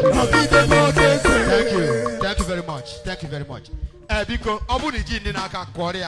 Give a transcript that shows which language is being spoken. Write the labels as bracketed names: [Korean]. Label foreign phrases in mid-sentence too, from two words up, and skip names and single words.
[English] Thank you. Thank you very much. Thank you very much. [Igbo] Eh, biko, ọ bụrụ na iji ndị n'aka, kụọrọ ya.